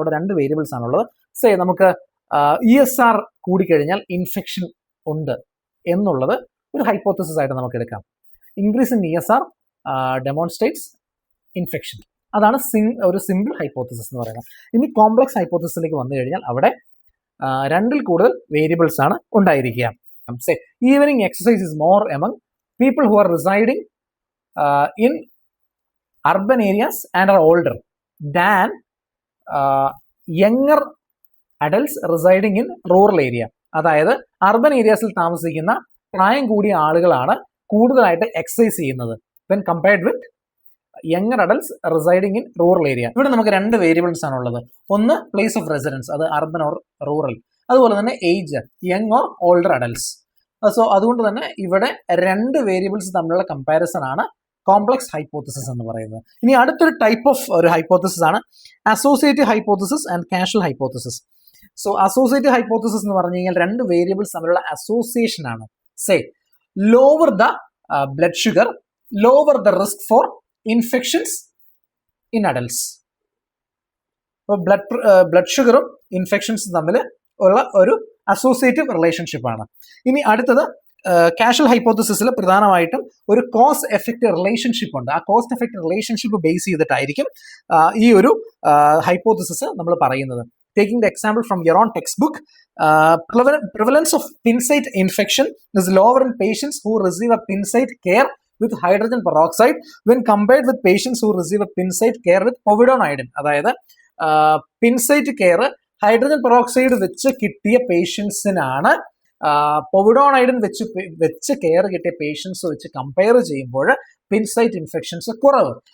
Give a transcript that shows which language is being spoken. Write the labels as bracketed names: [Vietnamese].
[Malayalam] അവിടെ 2 വേരിയബിൾസ് ആണുള്ളത്. നമുക്ക് ESR കൂടിക്കഴിഞ്ഞാൽ ഇൻഫെക്ഷൻ ഉണ്ട് എന്നുള്ളത് ഒരു ഹൈപ്പോത്തസിസ് ആയിട്ട് നമുക്ക് എടുക്കാം. [English] Increase in ESR demonstrates infection. [Malayalam] അതാണ് ഒരു സിമ്പിൾ ഹൈപ്പോത്തസിസ് എന്ന് പറയുന്നത്. ഇനി കോംപ്ലക്സ് ഹൈപ്പോത്തസിസിലേക്ക് വന്നു കഴിഞ്ഞാൽ അവിടെ 2ൽ കൂടുതൽ വേരിയബിൾസ് ആണ് ഉണ്ടായിരിക്കുക. [English] Evening exercise is more among people who are residing in urban areas and are older than younger adults residing in rural area. [Malayalam] അതായത് അർബൻ ഏരിയാസിൽ താമസിക്കുന്ന പ്രായം കൂടിയ ആളുകളാണ് കൂടുതലായിട്ട് എക്സസൈസ് ചെയ്യുന്നത് [English] when compared with younger adults residing in rural area. [Malayalam] ഇവിടെ നമുക്ക് 2 variables ആണുള്ളത്. ഒന്ന് പ്ലേസ് ഓഫ് റെസിഡൻസ്, അത് അർബൻ ഓർ റൂറൽ. അതുപോലെ തന്നെ age, young or older adults. അതുകൊണ്ട് തന്നെ ഇവിടെ 2 വേരിയബിൾസ് തമ്മിലുള്ള കമ്പാരിസൺ ആണ് കോംപ്ലക്സ് ഹൈപ്പോത്തസിസ് എന്ന് പറയുന്നത്. ഇനി അടുത്തൊരു ടൈപ്പ് ഓഫ് ഒരു ഹൈപ്പോത്തസിസ് ആണ് associative hypothesis and casual hypothesis. Associative hypothesis എന്ന് പറഞ്ഞു കഴിഞ്ഞാൽ 2 വേരിയബിൾസ് തമ്മിലുള്ള അസോസിയേഷൻ ആണ്. [English] Lower the blood sugar, lower the risk for infections in adults. [Malayalam] അപ്പോൾ ബ്ലഡ് ഷുഗറും ഇൻഫെക്ഷൻസും തമ്മിൽ ഉള്ള ഒരു അസോസിയേറ്റീവ് റിലേഷൻഷിപ്പ് ആണ്. ഇനി അടുത്തത് കാഷ്വൽ ഹൈപ്പോത്തസിസിൽ പ്രധാനമായിട്ടും ഒരു കോസ് എഫക്റ്റ് റിലേഷൻഷിപ്പ് ഉണ്ട്. ആ കോസ്റ്റ് എഫക്റ്റ് റിലേഷൻഷിപ്പ് ബേസ് ചെയ്തിട്ടായിരിക്കും ഈ ഒരു ഹൈപ്പോത്തസിസ് നമ്മൾ പറയുന്നത്. [English] Taking the example from your own text book, prevalence of pin site infection is lower in patients who receive a pin site care with hydrogen peroxide when compared with patients who receive a pin site care with povidone. [Malayalam] അതായത് പിൻ site care hydrogen peroxide വെച്ച് കിട്ടിയ പേഷ്യൻസിനാണ് പൊവിഡോൺ iodine വെച്ച് care കിട്ടിയ patients വെച്ച് compare ചെയ്യുമ്പോൾ പിൻസൈറ്റ് infections കുറവ്.